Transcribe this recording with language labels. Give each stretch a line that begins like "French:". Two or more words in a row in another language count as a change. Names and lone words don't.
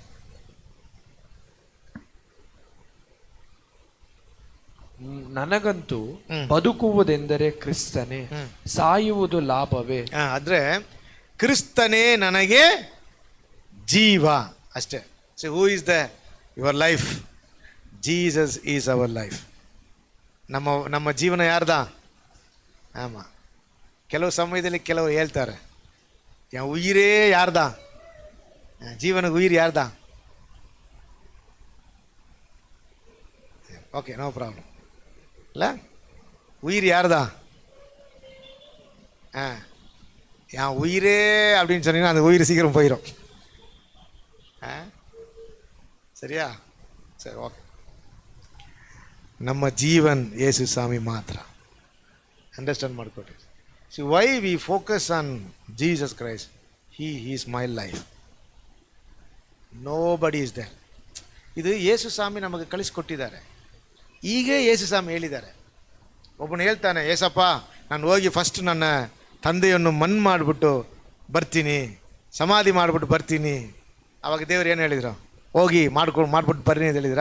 Kannada: ನನಗಂತೂ ಬದುಕುವುದೆಂದರೆ ಕ್ರಿಸ್ತನೇ, ಸಾಯುವುದು ಲಾಭವೇ. ಆದರೆ ಕ್ರಿಸ್ತನೇ ನನಗೆ ಜೀವ ಅಷ್ಟೇ.
English: So who is the your life? Jesus is our life.
Kannada: ನಮ್ಮ ಜೀವನ ಯಾರ್ದ? ಆಮಾಂ. ಕೆಲವು ಸಮಯದಲ್ಲಿ ಕೆಲವರು ಹೇಳ್ತಾರೆ, ಉಯಿರೇ ಯಾರ್ದ? ಜೀವನಕ್ಕೆ ಉಯಿರು ಯಾರ್ದ?
English: okay, no problem.
Kannada: ಇಲ್ಲ,
Tamil: உயிர் யார்தா? என் உயிரே அப்படின்னு சொன்னீங்கன்னா அந்த உயிர் சீக்கிரம் போயிடும். சரியா? சரி, ஓகே.
Kannada: ನಮ್ಮ ಜೀವನ್ ಯೇಸು ಸ್ವಾಮಿ ಮಾತ್ರ. ಅಂಡರ್ಸ್ಟ್ಯಾಂಡ್ ಮಾಡ್ಕೊಳ್ರಿ.
English: See why we focus on Jesus Christ? He is my life, nobody is there.
Kannada: ಇದು ಯೇಸು ಸ್ವಾಮಿ ನಮಗೆ ಕಳಿಸ್ಕೊಟ್ಟಿದ್ದಾರೆ. ಈಗ ಯೇಸು ಸ್ವಾಮಿ ಹೇಳಿದ್ದಾರೆ. ಒಬ್ಬನು ಹೇಳ್ತಾನೆ, ಏಸಪ್ಪ ನಾನು ಹೋಗಿ ಫಸ್ಟ್ ನನ್ನ ತಂದೆಯನ್ನು ಮಣ್ಣು ಮಾಡಿಬಿಟ್ಟು ಬರ್ತೀನಿ, ಸಮಾಧಿ ಮಾಡಿಬಿಟ್ಟು ಬರ್ತೀನಿ. ಆವಾಗ ದೇವ್ರು ಏನು ಹೇಳಿದ್ರು? ಹೋಗಿ ಮಾಡಿಬಿಟ್ಟು ಬರ್ರಿ ಅಂತ ಹೇಳಿದ್ರಾ?